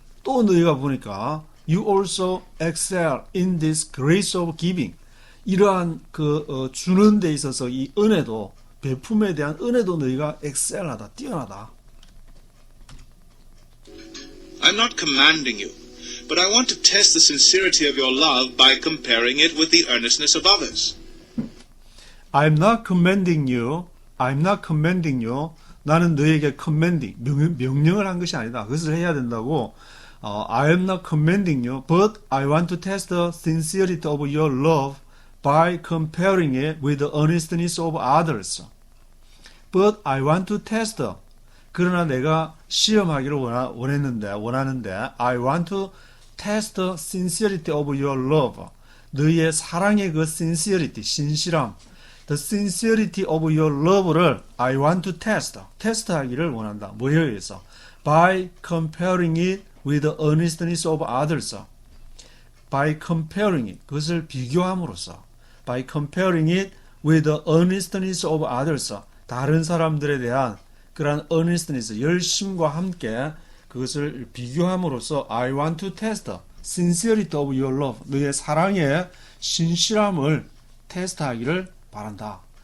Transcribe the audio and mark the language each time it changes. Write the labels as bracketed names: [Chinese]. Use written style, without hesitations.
[Korean] 또 너희가 보니까 [English] you also excel in this grace of giving. [Korean] 이러한 주는 데 있어서 이 은혜도 베품에 대한 은혜도 너희가 excel하다, 뛰어나다. [English] I'm not commanding you, but I want to test the sincerity of your love by comparing it with the earnestness of others. I'm not commanding you. I'm not commanding you. [Korean] 나는 너에게 commanding, 명령을 한 것이 아니다. 그것을 해야 된다고. [English] I am not commanding you, but I want to test the sincerity of your love by comparing it with the earnestness of others. But I want to test. [Korean] 그러나 내가 시험하기를 원하는데 [English] I want to test the sincerity of your love. [Korean] 너의 사랑의 그 sincerity, 신실함. [English] The sincerity of your love를 I want to test. [Korean] 테스트하기를 원한다. 뭐에 의해서? [English] By comparing it with the earnestness of others. By comparing it. [Korean] 그것을 비교함으로써. [English] By comparing it with the earnestness of others. [Korean] 다른 사람들에 대한 그러한 earnestness, 열심과 함께 그것을 비교함으로써 [English] I want to test sincerity of your love. [Korean] 너의 사랑의 신실함을 테스트하기를 바란다.